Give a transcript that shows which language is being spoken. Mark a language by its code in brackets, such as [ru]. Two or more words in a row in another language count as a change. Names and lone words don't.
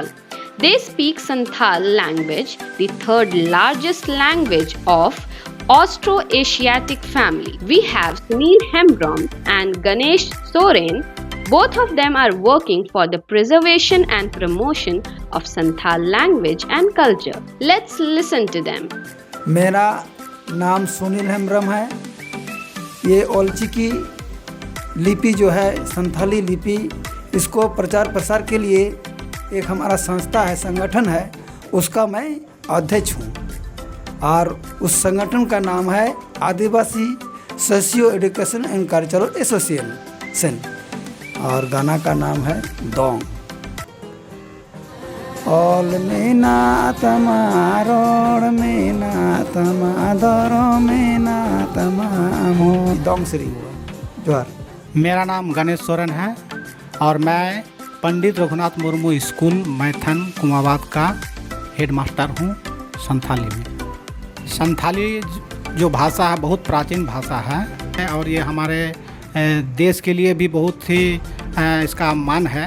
[en] They speak Santhal language, the third largest language of Austroasiatic family. We have Sunil Hembrom and Ganesh Soren. Both of them are working for the preservation and promotion of Santhal language and culture. Let's listen to them. [hi] मेरा नाम सुनील हेम्ब्रम है। ये ओल्ची की लिपि जो है संथाली लिपि, इसको प्रचार प्रसार के लिए एक हमारा संस्था है, संगठन है, उसका मैं अध्यक्ष हूँ और उस संगठन का नाम है आदिवासी सोशियो एजुकेशन एंड कल्चरल एसोसिएशन और गाना का नाम है दोंग। [sat] ऑल मेना तमारोड़ मेना तमादरो मेना तमामो दोंग श्री जोहार। [hi] मेरा नाम गणेश सोरेन है और मैं पंडित रघुनाथ मुर्मू स्कूल मैथन कुमाबाद का हेडमास्टर हूँ संथाली में। संथाली जो भाषा है बहुत प्राचीन भाषा है और ये हमारे देश के लिए भी बहुत ही इसका मान है।